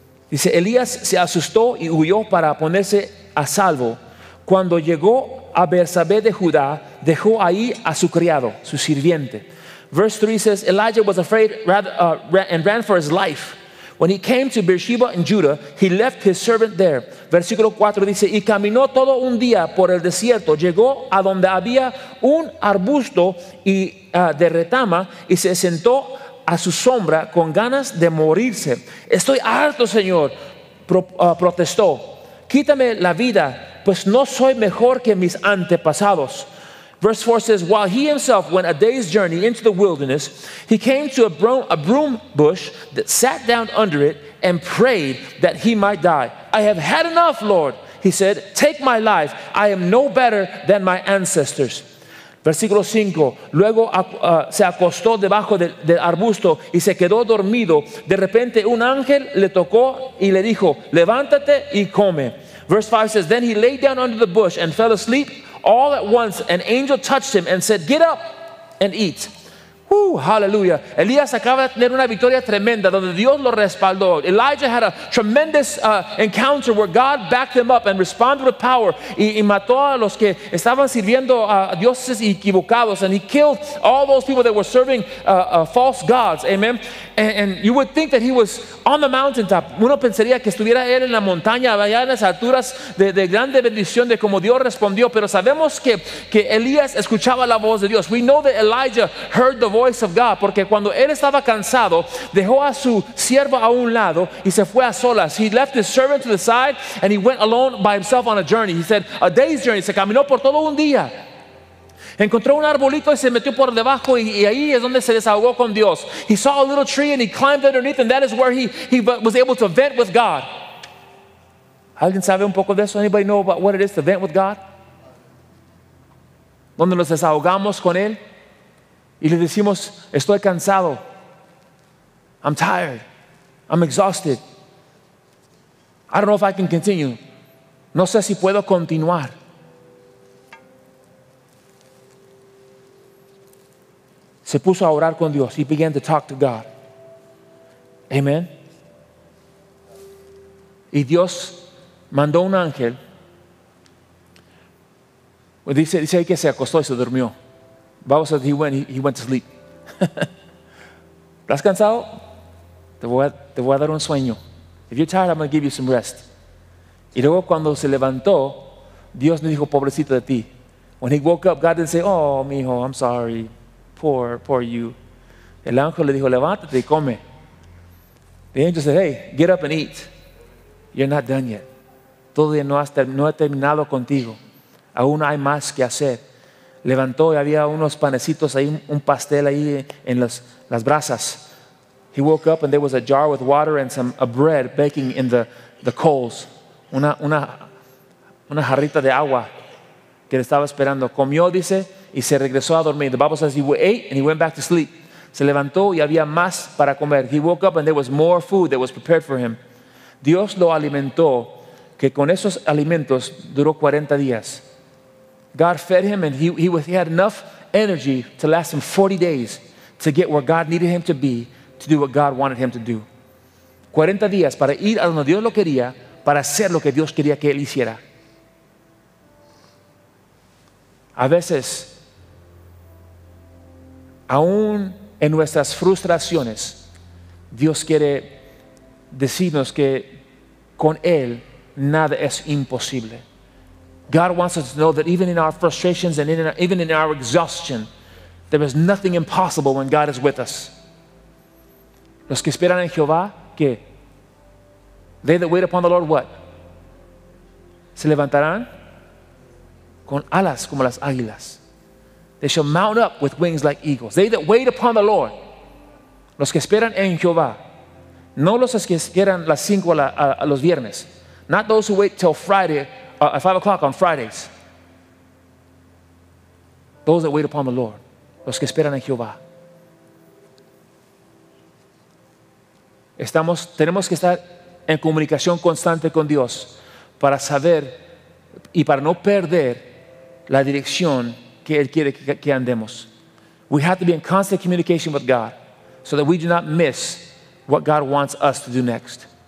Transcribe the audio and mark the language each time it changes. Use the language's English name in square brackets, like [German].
[Spanish] Dice, Elías se asustó y huyó para ponerse a salvo. Cuando llegó a Bersabé de Judá, dejó ahí a su criado, su sirviente. [English] Verse 3 says, Elijah was afraid and ran for his life. When he came to Beersheba in Judah, he left his servant there. [Spanish] Versículo 4 dice, y caminó todo un día por el desierto, llegó a donde había un arbusto de retama y se sentó a su sombra con ganas de morirse. Estoy harto, Señor, protestó. Quítame la vida, pues no soy mejor que mis antepasados. [English] Verse 4 says, while he himself went a day's journey into the wilderness, he came to a broom bush that sat down under it and prayed that he might die. I have had enough, Lord. He said, take my life. I am no better than my ancestors. [Spanish] Versículo 5, luego se acostó debajo del arbusto y se quedó dormido. De repente un ángel le tocó y le dijo, levántate y come. [English] Verse 5 says, then he lay down under the bush and fell asleep. All at once an angel touched him and said, get up and eat. Hallelujah. [Spanish] Elías acaba de tener una victoria tremenda donde Dios lo respaldó. [English] Elijah had a tremendous encounter where God backed him up and responded with power [Spanish] y mató a los que estaban sirviendo a dioses equivocados, [English] and he killed all those people that were serving false gods. Amen. And you would think that he was on the mountaintop. [Spanish] Uno pensaría que estuviera él en la montaña, allá en las alturas de grande bendición de como Dios respondió, pero sabemos que Elías escuchaba la voz de Dios. [English] We know that Elijah heard the voice of God, [Spanish] porque cuando él estaba cansado, dejó a su siervo a un lado y se fue a solas. [English] He left his servant to the side and he went alone by himself on a journey. He said, a day's journey. [Spanish] Se caminó por todo un día. Encontró un arbolito y se metió por debajo y ahí es donde se desahogó con Dios. [English] He saw a little tree and he climbed underneath, and that is where he was able to vent with God. [Spanish] ¿Alguien sabe un poco de eso? [English] Anybody know about what it is to vent with God? [Spanish] Donde nos desahogamos con Él y le decimos, estoy cansado. [English] I'm tired. I'm exhausted. I don't know if I can continue. [Spanish] No sé si puedo continuar. Se puso a orar con Dios. [English] He began to talk to God. Amen. [Spanish] Y Dios mandó un ángel. Dice ahí que se acostó y se durmió. [English] Bible says he went to sleep. [Spanish] ¿Estás cansado? Te voy a dar un sueño. [English] If you're tired, I'm going to give you some rest. [Spanish] Y luego cuando se levantó, Dios le dijo, pobrecito de ti. [English] When he woke up, God didn't say, oh, mijo, I'm sorry. Poor you. [Spanish] El ángel le dijo, levántate y come. [English] The angel said, hey, get up and eat. You're not done yet. [Spanish] Todavía no he terminado contigo. Aún hay más que hacer. Levantó y había unos panecitos ahí, un pastel ahí en las brasas. [English] He woke up and there was a jar with water and a bread baking in the coals. [Spanish] Una jarrita de agua que le estaba esperando. Comió, dice, y se regresó a dormir. [English] The Bible says he ate and he went back to sleep. [Spanish] Se levantó y había más para comer. [English] He woke up and there was more food that was prepared for him. [Spanish] Dios lo alimentó, que con esos alimentos duró 40 días. [English] God fed him and he had enough energy to last him 40 days to get where God needed him to be, to do what God wanted him to do. [Spanish] 40 días para ir a donde Dios lo quería, para hacer lo que Dios quería que él hiciera. A veces, aún en nuestras frustraciones, Dios quiere decirnos que con Él nada es imposible. [English] God wants us to know that even in our frustrations and even in our exhaustion, there is nothing impossible when God is with us. [Spanish] Los que esperan en Jehová, ¿qué? [English] They that wait upon the Lord, what? [Spanish] Se levantarán con alas como las águilas. [English] They shall mount up with wings like eagles. They that wait upon the Lord. [Spanish] Los que esperan en Jehová. No los que esperan las 5 a los viernes. [English] Not those who wait till Friday, at 5 o'clock on Fridays. Those that wait upon the Lord. [Spanish] Los que esperan en Jehová. Tenemos que estar en comunicación constante con Dios para saber y para no perder la dirección que Él quiere que andemos. [English] We have to be in constant communication with God so that we do not miss what God wants us to do next.